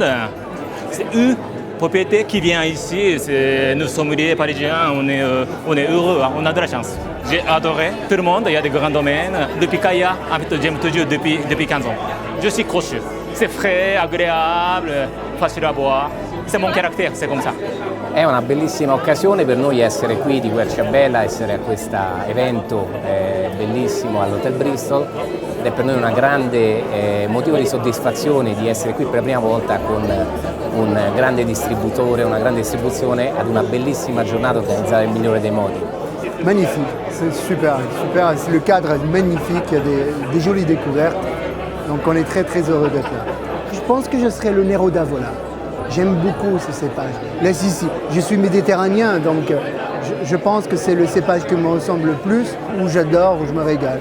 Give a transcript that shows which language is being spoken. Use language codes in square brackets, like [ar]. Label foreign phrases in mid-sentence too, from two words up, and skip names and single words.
[fr] C'est une propriété qui vient ici, nous sommeliers parisiens, on est heureux, on a de la chance. J'ai adoré tout le monde, il y a des grands domaines. Depuis Kaya, en fait, j'aime toujours depuis 15 ans. Je suis crochu. C'est frais, agréable, facile à boire. C'est mon caractère, c'est comme ça. [it] È una bellissima occasione per noi essere qui di Querciabella, essere a questo evento bellissimo all'Hotel Bristol ed è per noi un grande motivo di soddisfazione di essere qui per la prima volta con un grande distributore, una grande distribuzione ad una bellissima giornata organizzata nel migliore dei modi. [fr] Magnifique, c'est super, le cadre est magnifique, il y a des jolies découvertes, donc on est très heureux d'être là. Je pense que je serai le Nero d'Avola. J'aime beaucoup ce cépage. Là, je suis méditerranéen, donc je pense que c'est le cépage qui me ressemble le plus, où j'adore, où je me régale.